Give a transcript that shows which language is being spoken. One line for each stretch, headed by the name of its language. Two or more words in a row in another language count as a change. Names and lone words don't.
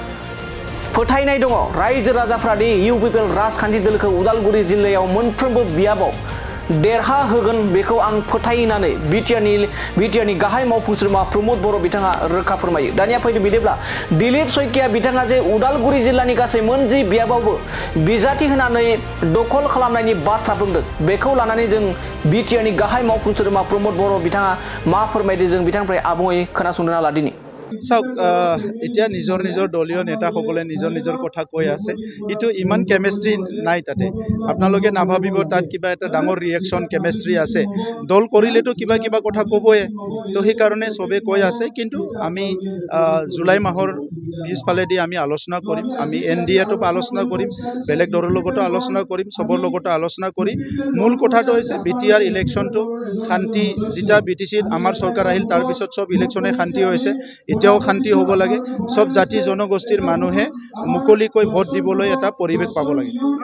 Bodo: फोथायनाय दङ रायजो राजाफ्रा दि इउपिपिएल राजखान्थि दोलोखौ उदालगुरि जिल्लायाव मोनफ्रोमबो बियाबाव देरहा होगोन बेखौ आं फोथायनानै बिटिआरनि गाहाय मावफुं सोद्रोमा प्रमोद बर' बिथाङा रोखा फोरमायो दानिया फैदो बिदिब्ला दिलीप सयकिया बिथाङा जे उदालगुरि जिल्लानि गासै मोनजि बियाबावबो बिजाथि होनानै दखल खालामनायनि बाथ्रा बुंदों बेखौ लानानै जों बिटिआरनि गाहाय मावफुं सोद्रोमा प्रमोद बर' बिथाङा मा फोरमायदों जों बिथांनिफ्राय आबुङै खोनासंना लादिनि
Assamese: চাওক এতিয়া নিজৰ নিজৰ দলীয় নেতাসকলে নিজৰ নিজৰ কথা কৈ আছে ইটো ইমান কেমিষ্ট্ৰি নাই তাতে আপোনালোকে নাভাবিব তাত কিবা এটা ডাঙৰ ৰিয়েকশ্যন কেমিষ্ট্ৰি আছে দল কৰিলেতো কিবা কিবা কথা ক'বই তো সেইকাৰণে চবে কৈ আছে কিন্তু আমি জুলাই মাহৰ পিছফালেদি আমি আলোচনা কৰিম আমি NDAটো আলোচনা কৰিম বেলেগ দলৰ লগতো আলোচনা কৰিম চবৰ লগতো আলোচনা কৰি মূল কথাটো হৈছে বিটিআৰ ইলেকশ্যনটো শান্তি যেতিয়া বিটিচিত আমাৰ চৰকাৰ আহিল তাৰপিছত চব ইলেকশ্যনে শান্তি হৈছে এতিয়াও শান্তি হ'ব লাগে সব জাতি জনগোষ্ঠীৰ মানুহে মুকলিকৈ ভোট দিবলৈ এটা পৰিৱেশ পাব লাগে